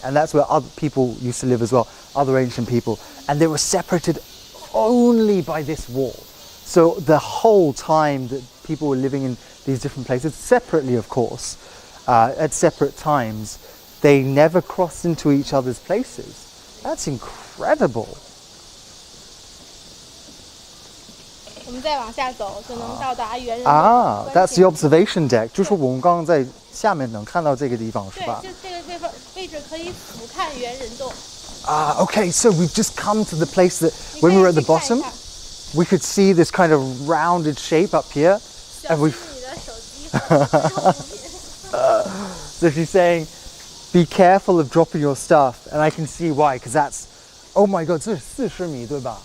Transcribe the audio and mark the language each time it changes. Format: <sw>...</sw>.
<en>And that's where other people used to live as well, other ancient people, and they were separated only by this wall. So the whole time that people were living in these different places, separately of course, at separate times, they never crossed into each other's places. That's incredible.</en> <zh>我们再往下走就能到达猿人。</zh> <en>That's the observation deck.</en> <zh>就是我们刚刚在下面能看到这个地方，是吧？对，就这个位置可以俯瞰猿人洞。</zh> <en>Okay, so we've just come to the place that when we were at the bottom, we could see this kind of rounded shape up here, and we. So she's saying, be careful of dropping your stuff, and I can see why, because that's, oh my god,</en> <zh>这是40米对吧？</zh>